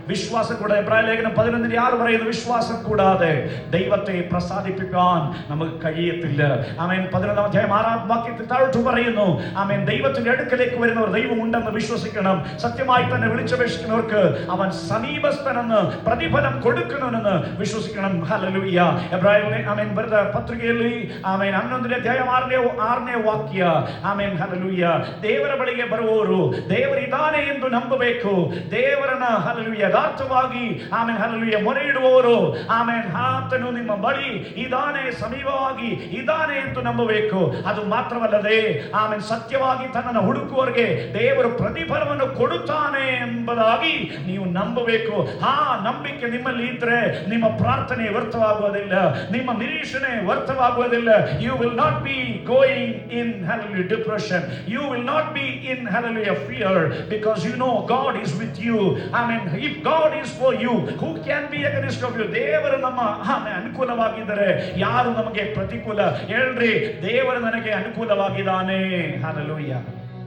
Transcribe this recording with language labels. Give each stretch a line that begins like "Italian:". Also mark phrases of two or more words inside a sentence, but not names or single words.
Malayalam: വിശ്വാസം കൂടാതെ എബ്രായ ലേഖനം 11:6 പറയുന്നു, വിശ്വാസം കൂടാതെ ദൈവത്തെ പ്രസാദിപ്പിക്കാൻ നമുക്ക് കഴിയത്തില്ല. ആമേൻ. 11-ാം അധ്യായം 6-ാം വാക്യത്തിൽ താഴോട്ട് പറയുന്നു, ആമേൻ, ദൈവത്തിന്റെ അടുക്കലേക്ക് വരുന്നവർ ദൈവമുണ്ടെന്ന് വിശ്വസിക്കണം. സത്യമായി തന്നെ വിളിച്ചപേക്ഷിക്കുന്നവർക്ക് അവൻ സമീപസ്ഥനെന്ന് പ്രതിഫലം കൊടുക്കണമെന്ന് വിശ്വസിക്കണം. ഹല്ലേലൂയ. എബ്രായ ആമേൻ
Kannada: ಪತ್ರಿಕೆಯಲ್ಲಿ ಆಮೇನ್ 11ನೇ ಅಧ್ಯಾಯ 6ನೇ ವಾಕ್ಯ. ಆಮೇನ್. ಹಲ್ಲೆಲೂಯ. ದೇವರ ಬಳಿಗೆ ಬರುವವರು ದೇವರಿದ್ದಾನೆ ಎಂದು ನಂಬಬೇಕು. ದೇವರನ್ನ ಹಲ್ಲೆಲೂಯ ಯಥಾರ್ಥವಾಗಿ ಆಮೇನ್ ಹಲ್ಲೆಲೂಯ ಮೊರೆ ಇಡುವವರು ಆಮೇನ್ ಆತನು ನಿಮ್ಮ ಬಳಿ ಇದ್ದಾನೆ, ಸಮೀಪವಾಗಿ ಇದ್ದಾನೆ ಎಂದು ನಂಬಬೇಕು. ಅದು ಮಾತ್ರವಲ್ಲದೆ ಆಮೇನ್ ಸತ್ಯವಾಗಿ ತನ್ನನ್ನು ಹುಡುಕುವವರಿಗೆ ದೇವರು ಪ್ರತಿಫಲವನ್ನು ಕೊಡುತ್ತಾನೆ ಎಂಬುದಾಗಿ ನೀವು ನಂಬಬೇಕು. ಆ ನಂಬಿಕೆ ನಿಮ್ಮಲ್ಲಿ ಇದ್ರೆ ನಿಮ್ಮ ಪ್ರಾರ್ಥನೆ ವ್ಯರ್ಥವಾಗುವುದಿಲ್ಲ, ನಿಮ್ಮ ನಿರೀಕ್ಷಣೆ ವ್ಯರ್ಥವಾಗುವುದಿಲ್ಲ.
English: You will not be going in hallelujah depression. You will not be in hallelujah fear, because you know God is with you. Amen. If God is for you, who can be against of you?
Kannada: ದೇವರು ನಮ್ಮ ಅನುಕೂಲವಾಗಿದ್ದರೆ ಯಾರು ನಮಗೆ ಪ್ರತಿಕೂಲ? ಹೇಳ್ರಿ, ದೇವರು ನನಗೆ ಅನುಕೂಲವಾಗಿದ್ದಾನೆ. Hallelujah.